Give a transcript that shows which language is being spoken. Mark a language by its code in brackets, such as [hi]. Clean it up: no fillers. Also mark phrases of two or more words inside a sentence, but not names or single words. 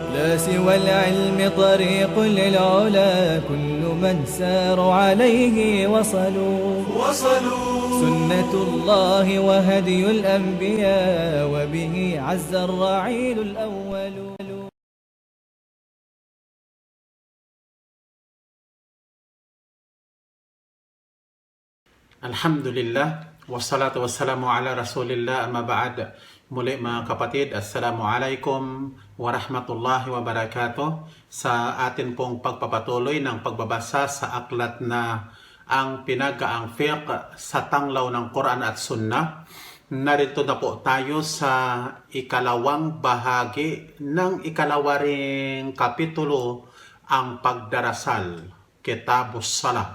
[ar] والعلم طريق للعلا كل من سار عليه وصلوا سنة الله وهدي الأنبياء وبه عز الرعيل الأول. الحمد لله والصلاة والسلام على رسول الله أما بعد. [tl] Muli mga kapatid, [ar] السلام عليكم ورحمة الله وبركاته. [tl] Sa atin pong pagpapatuloy ng pagbabasa sa aklat na ang pinagaang fiqh sa tanglaw ng Quran at Sunnah. Narito na po tayo sa ikalawang bahagi ng ikalawaring kapitulo, ang pagdarasal, [ar] كتاب الصلاة.